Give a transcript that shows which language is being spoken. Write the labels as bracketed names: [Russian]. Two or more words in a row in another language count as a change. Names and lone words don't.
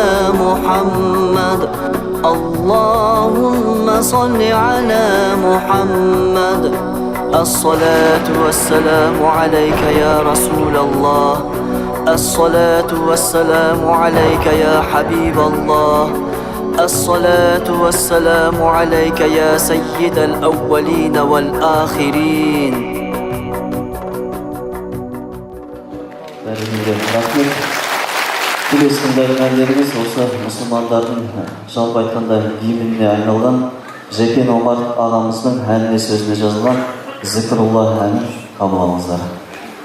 [Arabic] محمد اللهم صل على محمد الصلاة والسلام عليك يا رسول الله الصلاة والسلام عليك يا حبيب الله الصلاة والسلام عليك يا سيد الأولين والآخرين [Kazakh] рахмет. Келесі тыңдайтын әндеріміз осы мұсылмандардың жалпы айтқанда гимніне айналған Жекен Омар ағамыздың әніне сөзіне жазылған Зікрулла әнін қабыл алыңыздар.